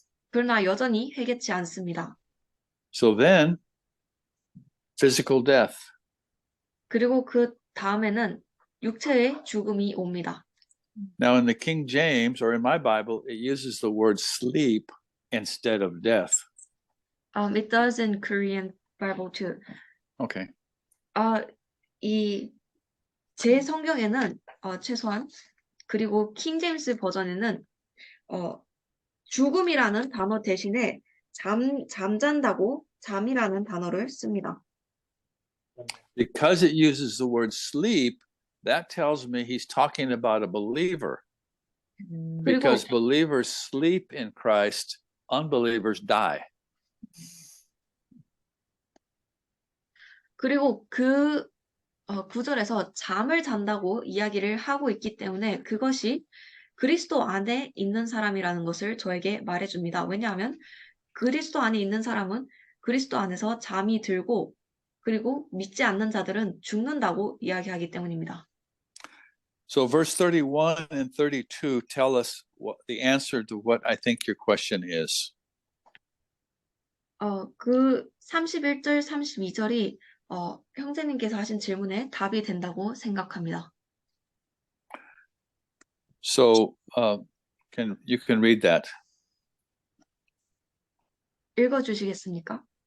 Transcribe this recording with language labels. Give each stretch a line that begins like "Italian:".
Korean: 그러나 여전히 회개치 않습니다.
English: So then, physical death.
Korean: 그리고 그 다음에는 육체의 죽음이 옵니다.
English: Now, in the King James, or in my Bible, it uses the word sleep instead of death. It does in Korean Bible too. Okay.
Korean: 제 성경에는 최소한 그리고 킹 제임스 버전에는 죽음이라는 단어 대신에 잠잔다고 잠이라는 단어를 씁니다.
English: Because it uses the word sleep, that tells me he's talking about a believer. Because believers sleep in Christ, unbelievers die.
Korean: 그리고 그 구절에서 잠을 잔다고 이야기를 하고 있기 때문에 그것이 그리스도 안에 있는 사람이라는 것을 저에게 말해줍니다. 왜냐하면 그리스도 안에 있는 사람은 그리스도 안에서 잠이 들고 그리고 믿지 않는 자들은 죽는다고 이야기하기 때문입니다.
English: So verse 31 and 32 tell us what the answer to what I think your question is.
Korean: 그 31절, 32절이 형제님께서 하신 질문에 답이 된다고 생각합니다.
English: So you can read that.
Korean: 읽어주시겠습니까?